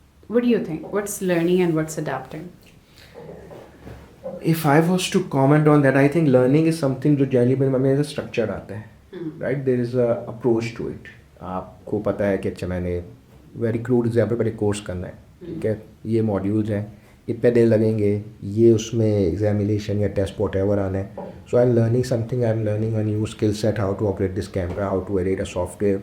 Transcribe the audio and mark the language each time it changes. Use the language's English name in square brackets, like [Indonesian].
[English] What do you think what's learning and what's adapting? If I was to comment on that, I think learning is something [Urdu] جو generally میں structure آتا ہے, [English] Right. There is a approach to it. [Urdu] آپ کو پتہ ہے کہ اچھا میں نے [English] very crude example [Urdu] پر ایک کورس کرنا ہے, ٹھیک ہے, یہ ماڈیولز ہیں, اتنے دن لگیں گے, یہ اس میں ایگزامینیشن یا ٹیسٹ واٹ ایور آنا ہے. [English] So I am learning something, I am learning a new skill set, how to operate this camera, how to edit a software.